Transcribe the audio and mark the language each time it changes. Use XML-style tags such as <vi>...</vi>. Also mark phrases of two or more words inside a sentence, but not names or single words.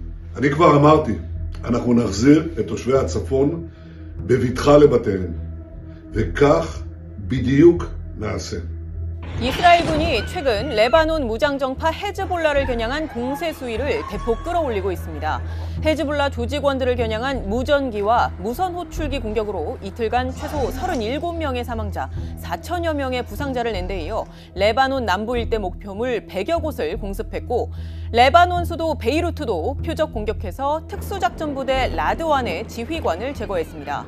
<he>אני כבר אמרתי, אנחנו נחזיר את תושבי הצפון בבטחה לבתיהם, וכך בדיוק נעשה.</he> <ko>이스라엘군이 최근 레바논 무장정파 헤즈볼라를 겨냥한 공세 수위를 대폭 끌어올리고 있습니다. 헤즈볼라 조직원들을 겨냥한 무전기와 무선 호출기 공격으로 이틀간 최소 37명의 사망자, 4천여 명의 부상자를 낸 데 이어 레바논 남부 일대 목표물 100여 곳을 공습했고 레바논 수도 베이루트도 표적 공격해서 특수작전부대 라드완의 지휘관을 제거했습니다.</ko>